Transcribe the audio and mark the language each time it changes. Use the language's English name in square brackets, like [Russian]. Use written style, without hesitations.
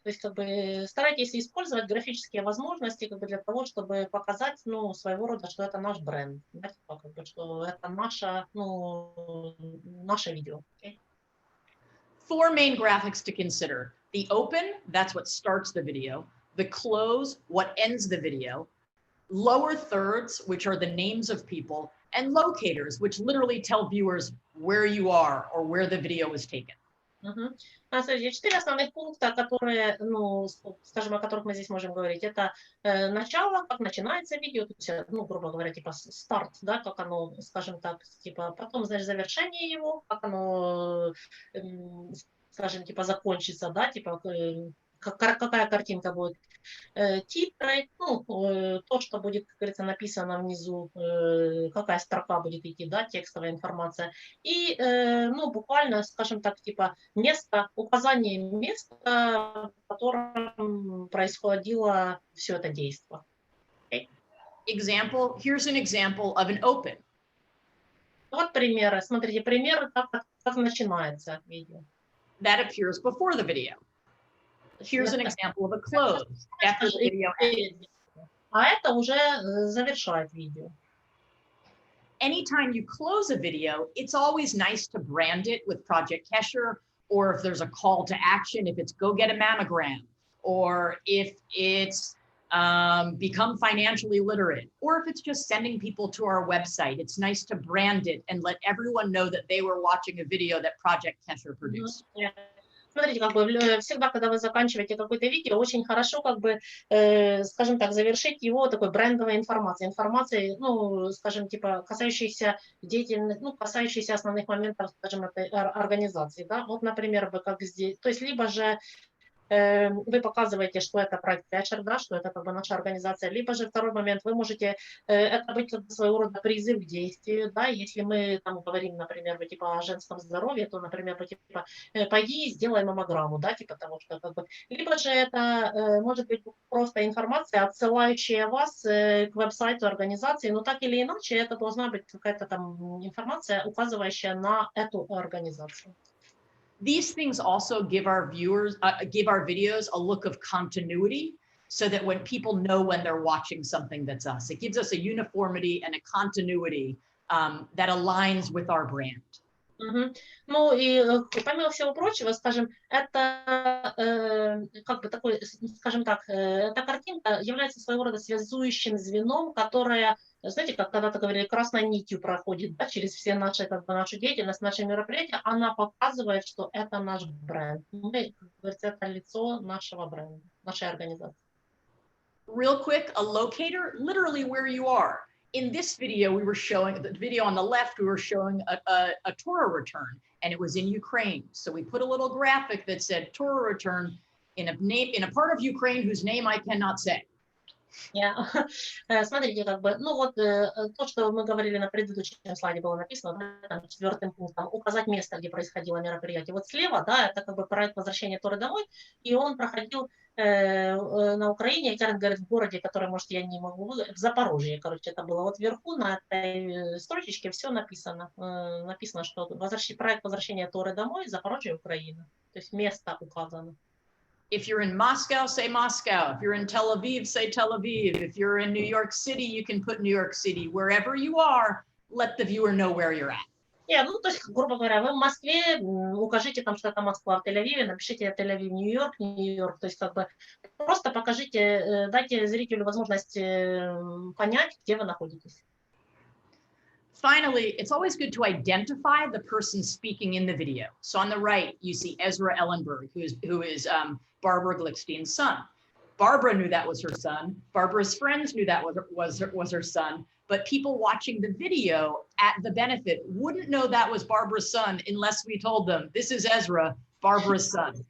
[Russian] То есть как бы старайтесь использовать графические возможности как бы для того, чтобы показать, ну, своего рода, что это наш бренд, да, как бы, что это наше, ну, наше видео. [English] Okay? Four main graphics to consider. The open, that's what starts the video. The close, what ends the video. Lower thirds, which are the names of people, and locators, which literally tell viewers where you are or where the video was taken. [Russian] Смотрите, 4 основных пункта, которые, ну, скажем, о которых мы здесь можем говорить. Это начало, как начинается видео, то есть, ну, грубо говоря, типа старт, да, как оно, скажем так, типа, потом, значит, завершение его, как оно, скажем, типа, закончится, да, типа, какая картинка будет, титры, ну, то, что будет, как говорится, написано внизу, какая строка будет идти, да, текстовая информация, и, ну, буквально, скажем так, типа, место, указание места, в котором происходило все это действие. [English] Okay. Here's an example of an open. [Russian] Вот примеры, смотрите, примеры, как начинается видео. [English] That appears before the video. Here's an example of a close after the video ends. [Russian] А это уже завершает видео. [English] Anytime you close a video, it's always nice to brand it with Project Kesher, or if there's a call to action, if it's go get a mammogram, or if it's become financially literate, or if it's just sending people to our website. It's nice to brand it and let everyone know that they were watching a video that Project Kesher produced. [Russian] Смотрите, как бы всегда, когда вы заканчиваете какое-то видео, очень хорошо, как бы, скажем так, завершить его такой брендовой информацией, ну, скажем, типа, касающейся деятельности, ну, касающейся основных моментов, скажем, этой организации, да, вот, например, как здесь, то есть, либо же вы показываете, что это проект Kesher, да, что это как бы наша организация, либо же второй момент, вы можете, это быть своего рода призыв к действию, да, если мы там говорим, например, типа о женском здоровье, то, например, типа пойди и сделай маммограмму, да, типа того, что как бы, либо же это может быть просто информация, отсылающая вас к веб-сайту организации, но так или иначе это должна быть какая-то там информация, указывающая на эту организацию. [English] These things also give our viewers, give our videos a look of continuity, so that when people know when they're watching something that's us, it gives us a uniformity and a continuity that aligns with our brand. [Russian] Ну и помимо всего прочего, скажем, это как бы такой, скажем так, эта картинка является своего рода связующим звеном, которое, знаете, как когда-то говорили, красной нитью проходит, да, через все наши, как бы, нашу деятельность, наши мероприятия, она показывает, что это наш бренд. Мы, как говорится, это лицо нашего бренда, нашей организации. [English] Real quick, a locator, literally where you are. In this video, we were showing, the video on the left, we were showing a Torah return, and it was in Ukraine. So we put a little graphic that said Torah return in a part of Ukraine whose name I cannot say. [Russian] Смотрите, как бы, ну вот то, что мы говорили на предыдущем слайде, было написано, да, там, 4-м пунктом, указать место, где происходило мероприятие. Вот слева, да, это как бы проект возвращения Торы домой, и он проходил на Украине, и Карен говорит, в городе, который, может, я не могу выговорить, в Запорожье, короче, это было. Вот вверху на этой строчечке все написано. Написано, что проект возвращения Торы домой, Запорожье, Украина. То есть место указано. [English] If you're in Moscow, say Moscow. If you're in Tel Aviv, say Tel Aviv. If you're in New York City, you can put New York City. Wherever you are, let the viewer know where you're at. [Russian] Ну, то есть, грубо говоря, вы в Москве, укажите там, что это Москва, в Тель-Авиве, напишите Тель-Авив, Нью-Йорк, Нью-Йорк. То есть, как бы, просто покажите, дайте зрителю возможность понять, где вы находитесь. [English] Finally, it's always good to identify the person speaking in the video. So on the right, you see Ezra Ellenberg, who is Barbara Glickstein's son. Barbara knew that was her son. Barbara's friends knew that was her son. But people watching the video at the benefit wouldn't know that was Barbara's son unless we told them, this is Ezra, Barbara's son.